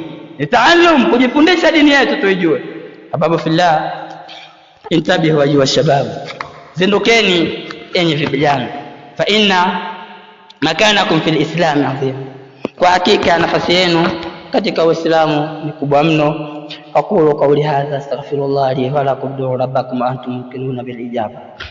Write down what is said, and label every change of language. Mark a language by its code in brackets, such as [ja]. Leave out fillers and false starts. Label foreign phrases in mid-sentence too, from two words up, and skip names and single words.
[sw] Ni taallum, kujifundisha dini yetu tuijue. [ar] أحباب في الله، انتبهوا أيها الشباب, [sw] zindukeni enyi vijana, [ar] فإن مكانكم في الإسلام عظيم, [sw] kwa hakika nafasi yenu katika Uislamu ni kubwa mno. [ar] أقول قولي هذا أستغفر الله لي ولكم، ادعوا ربكم أنتم ممكنون بالإجابة.